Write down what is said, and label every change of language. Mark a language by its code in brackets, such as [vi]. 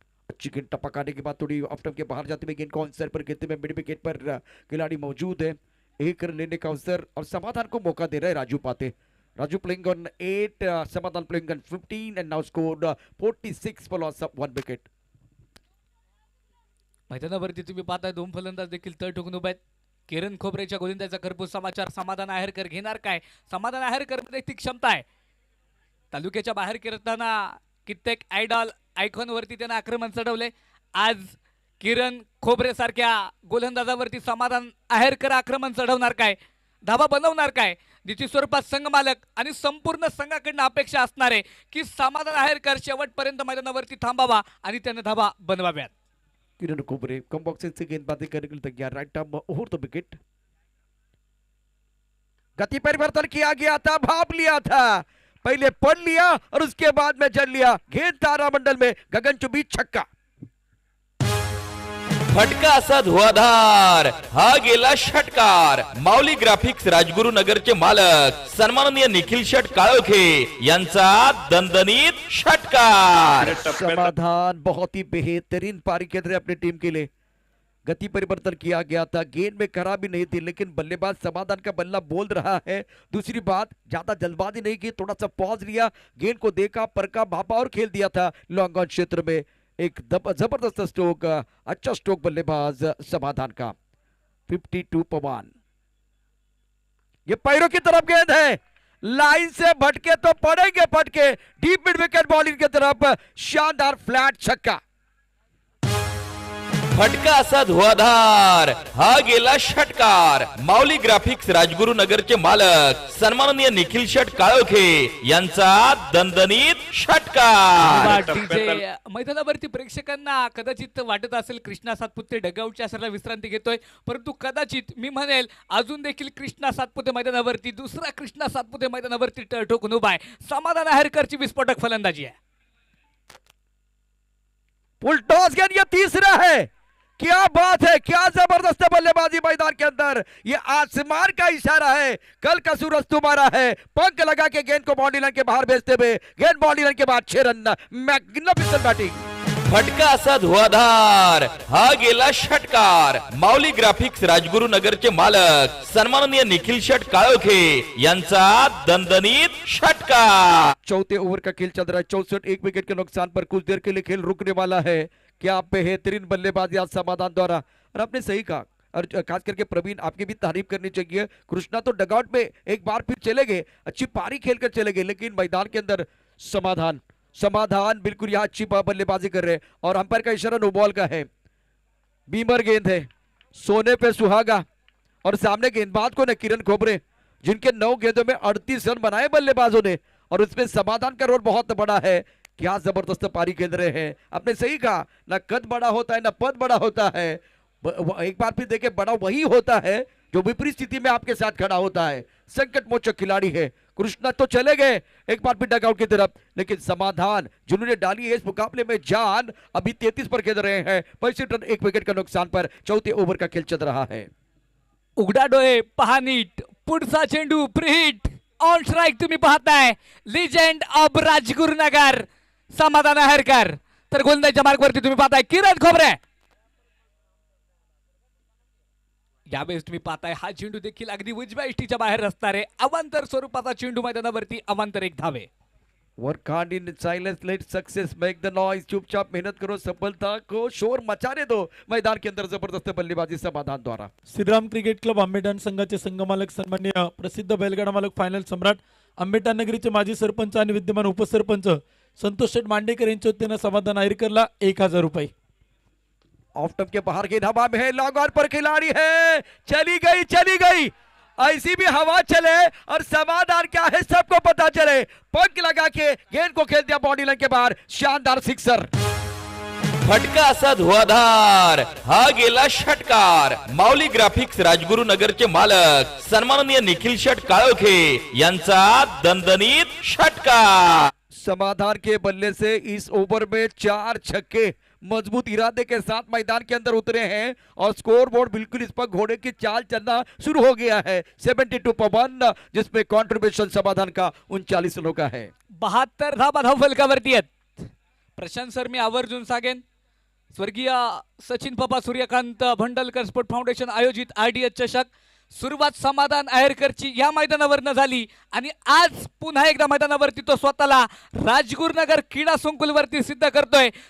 [hi] अच्छी गेंद टपकाने के बाद थोड़ी ऑफ स्टंप के बाहर जाते हुए गेंद को ऑन पर गिरते हुए मिड विकेट पर खिलाड़ी मौजूद है। एक रन लेने का अवसर और समाधान को मौका दे रहे हैं राजू पाते। [en] Raju playing on 8, Samadhan playing on 15 and now scored 46 for loss of 1 wicket. [mr] मैदानावरती तुम्ही पाहताय 2 फलंदाज देखील तळ ठोकून उभे आहेत। किरण खोबरेच्या गोलंदाजीचा खरपूस समाचार, समाधान आहेरकर घेणार काय? समाधान आहेरकर मध्ये ती क्षमता आहे, तालुक्याच्या बाहेर खेळताना कित्येक आयडॉल आयकॉन वरती त्याने आक्रमण चढवले। आज किरण खोबरे सारख्या गोलंदाजावरती समाधान आहेरकर आक्रमण चढवणार काय, धाबा बनवणार काय? जिची स्वरूपात संघ मालक आणि संपूर्ण संघाकडनं अपेक्षा असणार आहे की समाधान आहेरकर शेवटपर्यंत मैदानावरती थांबावा आणि त्याने धाबा बनवाव्यात। [hi] किरण खोपरे कम बॉक्स से गेंदबाजी करने के लिए तैयार, [en] Right arm over the wicket. [hi] गति परिवर्तन किया गया था, भाप लिया था, पहले पढ़ लिया और उसके बाद में जल लिया। गेंद तारामंडल में गगनचुंबी छक्का। [mr] फटका असा धुआधार, हा गेला षटकार। माऊली ग्राफिक्स राजगुरुनगरचे मालक सन्माननीय निखिल शेट काळोखे यांचा दणदणीत षटकार। या टप्प्यात [hi] समाधान बहुत ही बेहतरीन पारी खेल रहे अपनी टीम के लिए। गति परिवर्तन किया गया था, गेंद में खराबी नहीं थी, लेकिन बल्लेबाज समाधान का बल्ला बोल रहा है। दूसरी बात, ज्यादा जल्दबाजी नहीं की, थोड़ा सा पॉज लिया, गेंद को देखा, परखा, भापा और खेल दिया था लॉन्ग ऑन क्षेत्र में। एक जबरदस्त स्ट्रोक, अच्छा स्ट्रोक बल्लेबाज समाधान का। 52 पर 1। ये पैरों की तरफ गेंद है, लाइन से भटके तो पड़ेंगे फटके, डीप मिड विकेट बॉलिंग की तरफ शानदार फ्लैट छक्का। [mr] फटका असा धुआधार, हा गेला षटकार। माऊली ग्राफिक्स राजगुरुनगरचे मालक सन्माननीय निखिल शेट काळोखे यांचा दणदणीत षटकार। षटकार डीजे मैदानावरती प्रेक्षकांना कदाचित वाटत असेल कृष्णा सातपुते डगआउटच्या असरला विश्रांती घेतोय, परंतु कदाचित मी म्हणेल अजून देखील कृष्णा सातपुते मैदानावरती, दुसरा कृष्णा सातपुते मैदानावरती ठोकून उभा आहे. समाधान आहेरकरची विस्फोटक फलंदाजी आहे. [hi] फुल टॉस गेंद, ये तीसरा है. क्या बात है, क्या जबरदस्त बल्लेबाजी मैदान के अंदर. ये आसमान का इशारा है, कल का सूरज तुम्हारा है. पंख लगा के गेंद को बाउंड्री लाइन के बाहर भेजते हुए गेंद बाउंड्री लाइन के बाद 6 रन. [en] Magnificent batting. [mr] फटका असा धुआधार, हा गेला षटकार. माऊली ग्राफिक्स राजगुरुनगरचे मालक सन्माननीय निखिल शेठ काळोखे यांचा दणदणीत षटकार. [hi] चौथे ओवर का खेल चल रहा है. 64 एक विकेट के नुकसान पर कुछ देर के लिए खेल रुकने वाला है. क्या बेहतरीन बल्लेबाजी आज समाधान द्वारा. और आपने सही कहा, और खास करके प्रवीण आपकी भी तारीफ करनी चाहिए. कृष्णा तो डगआउट में एक बार फिर चले गए, अच्छी पारी खेलकर चले गए, लेकिन मैदान के अंदर समाधान बिल्कुल यहाँ अच्छी बल्लेबाजी कर रहे हैं. और अंपायर का इशारा नो बॉल का है. बीमर गेंद है, सोने पे सुहागा. और सामने गेंदबाज को न किरण खोबरे, जिनके 9 गेंदों में 38 रन बनाए बल्लेबाजों ने, और उसमें समाधान का रोल बहुत बड़ा है. क्या जबरदस्त पारी खेल रहे हैं. आपने सही कहा, ना कद बड़ा होता है ना पद बड़ा होता है. एक बार फिर देखे, बड़ा वही होता है जो विपरीत स्थिति में आपके साथ खड़ा होता है. संकट मोचक खिलाड़ी है. कृष्णा तो चले गए एक बार फिर डगआउट की तरफ, लेकिन समाधान जिन्होंने डाली है इस मुकाबले में जान, अभी 33 पर खेल रहे हैं. 65 रन एक विकेट का नुकसान पर चौथे ओवर का खेल चल रहा है. [mr] उघडा डोळे, पहा नीट, पुढचा चेंडू प्रीहिट. ऑन स्ट्राईक तुम्ही पाहताय [en] legend of Rajgurunagar [mr] समाधान आहेरकर. तर गोलंदाजीच्या मार्गवरती तुम्ही पाहताय किरण खोबरे. यावेळेस तुम्ही पाहताय हा चेंडू देखील अगदी उजव्या इष्टीच्या बाहेर असणार आहे. अवांतर स्वरूपाचा चेंडू मैदानावरती, अवांतर एक धावे. [en] Work hard in silence, let success make the noise. [hi] चुपचाप मेहनत करो, सफलता को शोर मचाने दो. मैदान के अंदर जबरदस्त बल्लेबाजी समाधान द्वारा. [mr] श्रीराम क्रिकेट क्लब आंबेठाण संघाचे संघमालक सन्माननीय प्रसिद्ध बैलगाडा मालक फायनल सम्राट आंबेठाण नगरीचे माजी सरपंच आणि विद्यमान उपसरपंच संतोष शेठ मांडेकर यांच्या वतीनं समाधान आहेरकरला 1000 रुपये. [hi] ऑफ टर्म के बाहर गेंद हवा में है, लॉन्ग ऑन पर खिलाड़ी है. चली गई. ऐसी भी हवा चले और समाधान क्या है सबको पता चले. पंख लगा के गेंद को खेल दिया बाउंड्री लाइन के बाहर. शानदार सिक्सर. [mr] फटका असा धुआधार, हा गेला षटकार. माऊली ग्राफिक्स राजगुरुनगरचे मालक सन्माननीय निखिल शेठ काळोखे यांचा दणदणीत षटकार. [hi] समाधान के बल्ले से इस ओवर में 4 छक्के मजबूत इरादे के साथ मैदान के अंदर उतरे हैं, और स्कोर बोर्ड बिल्कुल इस पर घोड़े की चाल चलना शुरू हो गया है. 72 पर 1, जिसमें कॉन्ट्रीब्यूशन समाधान का 39 रनों का है. [mr] 72 धावा धावफलकावरती आहेत. प्रशांत सर मी आवर्जून सांगेन, स्वर्गीय सचिन पप्पा सूर्यकांत भंडलकर स्पोर्ट फाउंडेशन आयोजित RDH चषक सुरुवात समाधान आहेरकरची या मैदानावरनं झाली, आणि आज पुन्हा एकदा मैदानावरती तो स्वतःला राजगुरुनगर क्रीडा संकुलवरती सिद्ध करतोय.